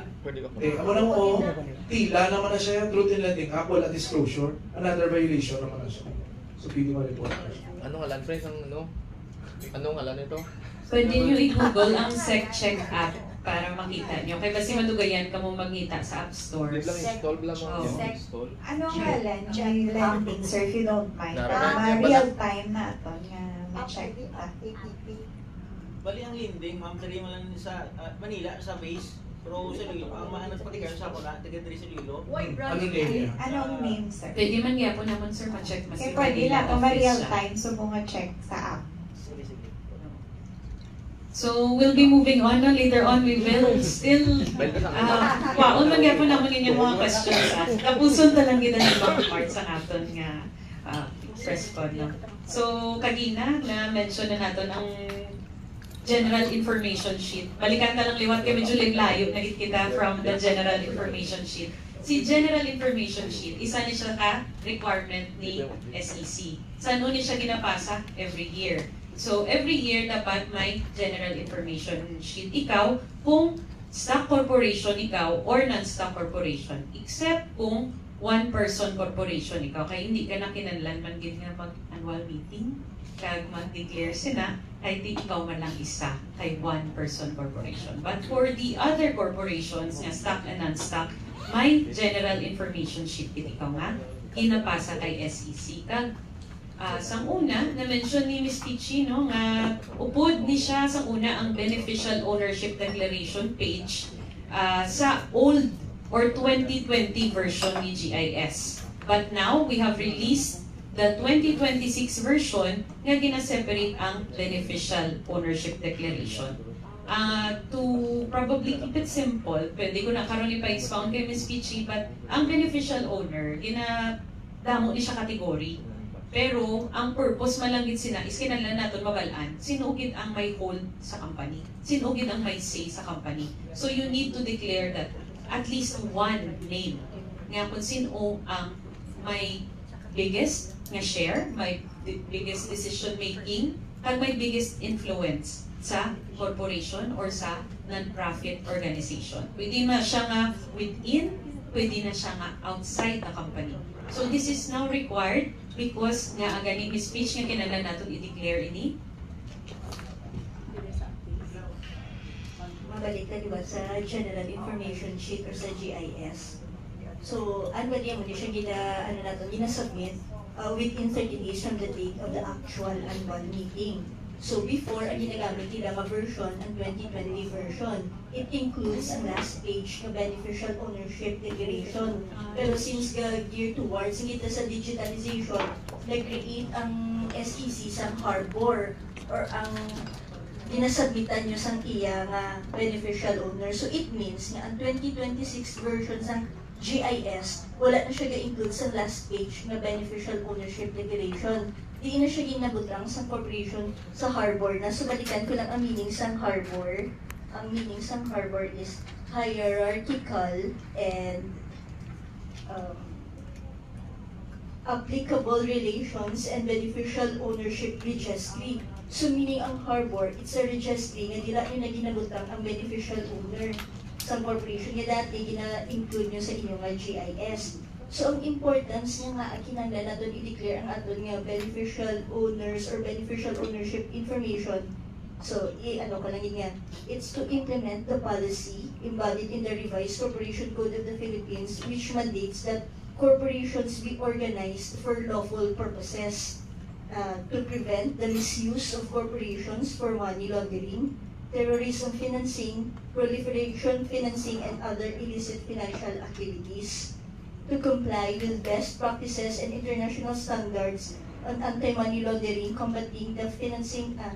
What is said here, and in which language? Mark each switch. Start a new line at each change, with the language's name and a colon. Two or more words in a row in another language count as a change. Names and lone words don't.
Hiligaynon: Amo na mo, tila naman na siya,
English: truth in lending app,
Hiligaynon: wala disclosure,
English: another violation
Hiligaynon: naman na siya. So, pwede ma-report. Anong ngalan, friends? Anong ngalan ito? Pwede nyo i-google ang SecCheck app para makita nyo. Kaya kasi madugayan ka mo magkita sa app stores. Install lang mo. Oh. Install. Anong ngalan? Check lending, sir,
English: if you don't mind.
Hiligaynon: Nararamdaman.
English: Real time
Hiligaynon: na ito nga ma-check kita. Bali ang lending, ma'am, dali mo lang sa Manila, sa base. Pero sa Lilo, ang mahanap pati kayo sa ako na, taga-3 sa Lilo. Ano name niya? Anong name, sir? Pwede man nga po naman sir ma-check mas Eh, pwede na ito, ma-real time, so mga check sa app.
English: So we'll be moving on. No?
Hiligaynon: Later on, we will still waon man nga po naman inyong mga questions. Tapuson na lang kita ng mga parts sa natin nga press pod. No? So kagina na mention na natin ang
English: general information sheet.
Hiligaynon: Balikan na lang liwat kay medyo layo na kita
English: from the general information sheet.
Hiligaynon: Si
English: general information sheet,
Hiligaynon: isa ni siya ka requirement ni SEC. Saan ni siya ginapasa?
English: Every year.
Hiligaynon: So every year dapat may
English: general information sheet
Hiligaynon: ikaw kung
English: stock corporation
Hiligaynon: ikaw
English: or non-stock corporation.
Hiligaynon: Except kung
English: one-person corporation
Hiligaynon: ikaw. Kaya hindi ka na kinanlan man gid nga mag-annual meeting kag mag-declare sila ay di ikaw man lang isa kay
English: one-person corporation. But for the other corporations nga stock and non-stock, may general information sheet
Hiligaynon: ikaw nga ginapasa kay
English: SEC.
Hiligaynon: Kag sang una, na-mention ni Ms. Pichi, no, nga upod ni siya sang una ang
English: beneficial ownership declaration page
Hiligaynon: sa
English: old or 2020 version
Hiligaynon: ni GIS.
English: But now, we have released the 2026 version
Hiligaynon: nga gina-separate ang
English: beneficial ownership declaration. To probably keep it simple,
Hiligaynon: pwede ko na karon ipa-expound kay Ms. Pichi, but ang
English: beneficial owner,
Hiligaynon: damo ni siya category. Pero ang purpose malangit sina is kinahanglan naton mabalaan sino gid ang may hold sa company, sino gid ang may say sa company.
English: So you need to declare that at least one name nga kung sino ang may biggest nga share, may biggest decision making, kag may biggest influence sa corporation or sa non-profit organization.
Hiligaynon: Pwede na siya nga within, pwede na siya nga
English: outside the company. So this is now required because
Hiligaynon: nga ang ganing speech nga kinahanglan naton i-declare ini. Mabalik na diba sa
English: General Information Sheet
Hiligaynon: or sa GIS.
English: So, annually
Hiligaynon: mo siya gina-submit
English: within 30 days from the date of the actual annual meeting. So before,
Hiligaynon: ang ginagamit nila version, ang 2020 version,
English: it includes
Hiligaynon: ang
English: last page na beneficial ownership declaration.
Hiligaynon: Pero since
English: geared towards
Hiligaynon: kita sa digitalization, nag-create ang SEC sa harbor or ang dinasubmitan nyo sang iya nga beneficial owner. So it means nga ang
English: 2026 version
Hiligaynon: sang GIS, wala na siya ga-include sa
English: last page na beneficial ownership declaration.
Hiligaynon: Di na siya ginabutang sa corporation sa harbor na. So balikan ko lang ang meaning sang harbor. Ang meaning sang harbor
English: is hierarchical and applicable relations and beneficial ownership registry.
Hiligaynon: So meaning ang harbor,
English: it's a registry
Hiligaynon: nga dila nyo na ginabutang ang
English: beneficial owner
Hiligaynon: sa corporation nga dati gina-include nyo sa inyong GIS. So ang importance niya nga kinahanglan naton i-declare ang aton nga
English: beneficial owners or beneficial ownership information.
Hiligaynon: So ano ka lang nga,
English: it's to implement the policy embodied in the revised Corporation Code of the Philippines which mandates that corporations be organized for lawful purposes to prevent the misuse of corporations for money laundering, terrorism financing, proliferation financing, and other illicit financial activities, to comply with best practices and international standards on anti-money laundering, combating the financing,